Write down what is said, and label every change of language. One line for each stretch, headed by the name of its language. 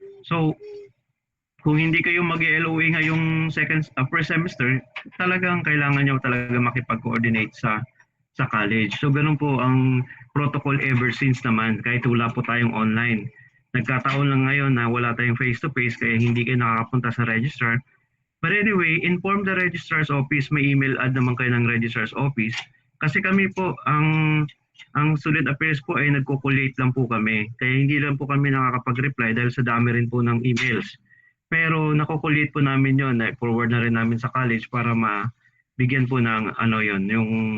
Filipino: So, kung hindi kayo mag-LOA ngayong first semester, talagang kailangan nyo talaga makipag-coordinate sa college. So, ganun po ang protocol ever since naman, kahit wala po tayong online. Nagkataon lang ngayon na wala tayong face-to-face kaya hindi kayo nakakapunta sa registrar.
English: But anyway, inform the registrar's office.
Filipino: May email ad naman kayo ng registrar's office. Kasi kami po, ang student affairs po ay nagko-collate lang po kami. Kaya hindi lang po kami nakakapag-reply dahil sa dami rin po ng emails. Pero nako-collate po namin yon, forward na rin namin sa college para mabigyan po ng yung